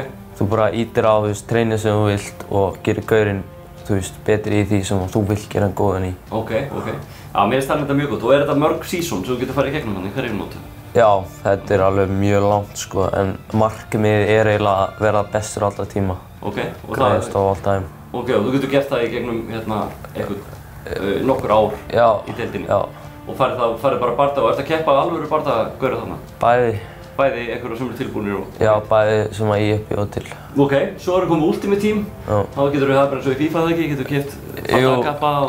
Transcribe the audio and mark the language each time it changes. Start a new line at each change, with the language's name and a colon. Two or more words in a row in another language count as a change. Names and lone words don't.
Icelandic: Þú bara ítir á, þú veist, treinir sem þú vilt og gerir gaurinn, þú veist, betri í því sem þú vilt gera hann góðan í. Ok. Já, mér finnst það þetta mjög gott. Og þetta mörg season sem þú getur farið í gegnum þannig,
English: career mode?
Icelandic: Já, þetta alveg mjög langt sko, en markmiðið eiginlega að vera bestur allra tíma. Ok.
English: Greatest of all time.
Icelandic: Ok, og þú getur gert það í gegnum, hérna, nokkur ár í deildinni. Já. Og farið bara barda og ert að keppa alvöru barda gaura þarna? Bæði einhverju sem eru tilbúinir og... Já, bæði sem að ég bjóð til. Ok, svo komið Ultimate Team. Já. Þá getur það bara eins og í FIFA það ekki, getur keppt alla kappa og...